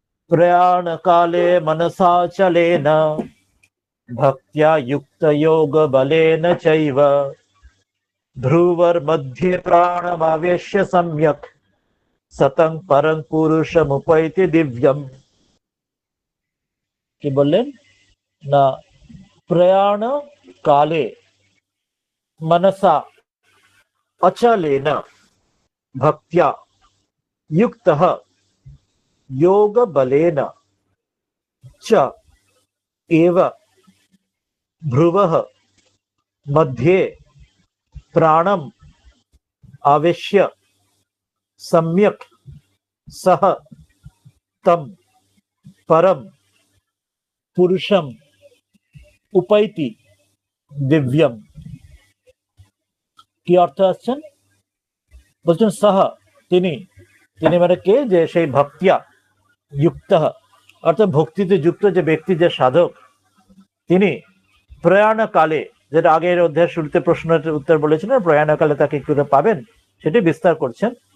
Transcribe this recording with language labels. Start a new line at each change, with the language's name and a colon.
Sanskrit: প্রয়াণ কালে মনসা চলেন ভক্ত্যা যুক্ত যোগ বলেন চৈব ধ্রুবর মধ্যে প্রাণমাবেশ্য সম্যক সতং পরং পুরুষমুপৈতি দিব্যম।
Bangla: কি বললেন না,
Sanskrit: প্রয়াণ কালে मनसा अचलेन भक्त्या युक्तः योग बलेन च एव भ्रुवः मध्ये प्राणम आवेश्य सम्यक सह तम परम पुरुषम उपैति दिव्यम।
Bangla: কি অর্থ আসছেন, বলছেন সহ তিনি, তিনি মানে কে, যে সেই ভক্তিয়া যুক্ত, অর্থাৎ ভক্তিতে যুক্ত যে ব্যক্তি, যে সাধক, তিনি প্রয়াণ কালে, যেটা আগের অধ্যায়ের শুরুতে প্রশ্নের উত্তর বলেছিলেন, প্রয়াণ কালে তাকে কি করে পাবেন সেটি বিস্তার করছেন।